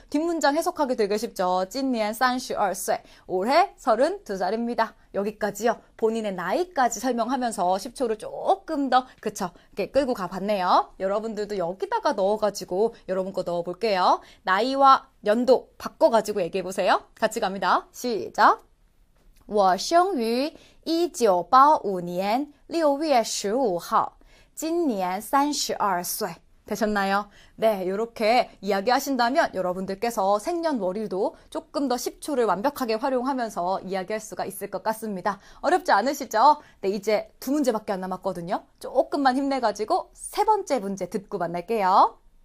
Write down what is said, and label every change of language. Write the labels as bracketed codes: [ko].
[ko] 뒷문장 해석하기 되게 쉽죠. [zh] 今年32岁 [ko] 올해 32살입니다. 여기까지요. 본인의 나이까지 설명하면서 10초를 조금 더 이렇게 끌고 가봤네요. 여러분들도 여기다가 넣어가지고 여러분 거 넣어볼게요. 나이와 연도 바꿔가지고 얘기해보세요. 같이 갑니다. 시작. [zh] 我生于1985年6月15号今年32岁 [ko] 되셨나요? 네, 이렇게 이야기하신다면 여러분들께서 생년월일도 조금 더 10초를 완벽하게 활용하면서 이야기할 수가 있을 것 같습니다. 어렵지 않으시죠? 네, 이제 두 문제밖에 안 남았거든요. 조금만 힘내가지고 세 번째 문제 듣고 만날게요.